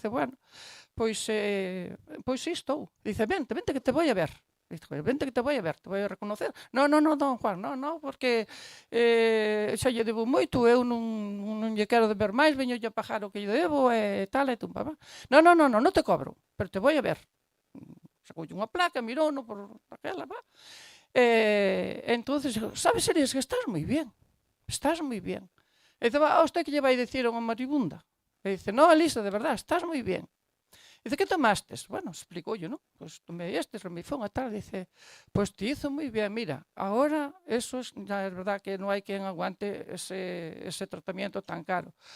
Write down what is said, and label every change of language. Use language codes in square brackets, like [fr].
[gl] Dice, bueno, pois sí estou. [es] Dice, vente que te voy a ver. Dice, vente que te voy a ver, te voy a reconocer. [gl] No, don Juan, no, porque xa lle debo moito, eu non lle quero deber máis, veño lle a pagar o que lle debo e tal, e tumba. [es] No, [gl] non te cobro, [es] pero te voy a ver. [gl] Sacoulle unha placa, mirouno por aquela, entonces, sabes, Eres, que estás moi bien. E dice, usted que lle vai dicir a unha maribunda? [es] E dice, no, Elisa, de verdad, estás moi bien. Dice, que tomastes? Bueno, [gl] explicoulle, [es] ¿no? Pues tomé Remifón e tal. Dice, pues te hizo moi bien. Mira, ahora eso ya es verdad que [gl] non hai quen aguante [es] ese tratamiento tan caro.